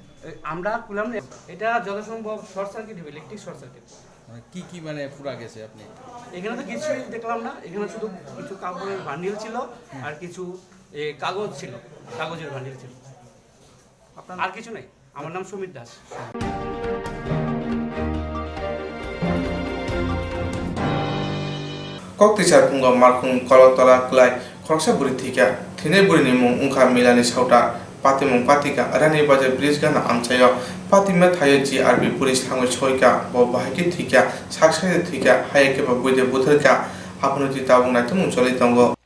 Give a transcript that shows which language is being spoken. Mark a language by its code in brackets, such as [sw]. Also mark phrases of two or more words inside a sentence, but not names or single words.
[bn] আমরা খুললাম না, এটা যথাসম্ভব [en] short circuit [bn] হবে, [en] electric short circuit. [bn] কি মানে পুরা গেছে আপনি? এখানে তো কিছুই দেখলাম না, এখানে শুধু কিছু কাপড়ের বান্ডিল ছিল আর কিছু কাগজ ছিল, কাগজের বান্ডিল ছিল, আর কিছু নাই। আমার নাম সুমিত দাস। [trp] Koktichar punga markhung kolotala klai khoroksa buri thika thine buri ni mung ungkha milani sauta pati mung patika arani bajar bridge gana amchayo pati ma thayo GRB police thangoi choika bo bahiki thika saksai thika hayake ba buide buthurka apnoti tabung na tum choli tongo